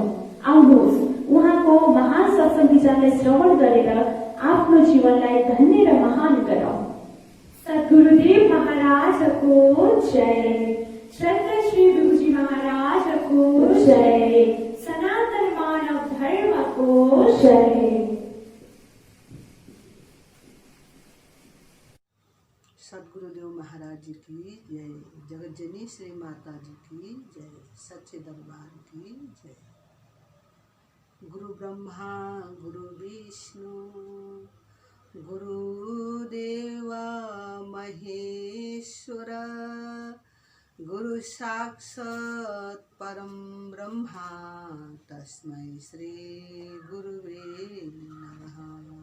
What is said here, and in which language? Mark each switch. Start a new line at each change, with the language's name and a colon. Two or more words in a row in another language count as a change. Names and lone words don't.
Nepali: आउनुहोस्, उहाँको महान सत्संग विचारलाई श्रवण गरेर आफ्नो जीवनलाई धन्य र महान गरौँ। सद्गुरुदेव महाराजको जय। श्रद्धा श्री गुरुजी महाराजको जय। सनातन मानव धर्मको जय।
Hindi: सद्गुरुदेव महाराज जी की जय। जगतजनी श्री माता जी की जय। सच्चे दरबार की जय।
Sanskrit: गुरु ब्रह्मा गुरु विष्णु गुरुदेवा महेश्वर गुरु साक्षात् परम ब्रह्मा तस्मै श्री गुरुवे नमः।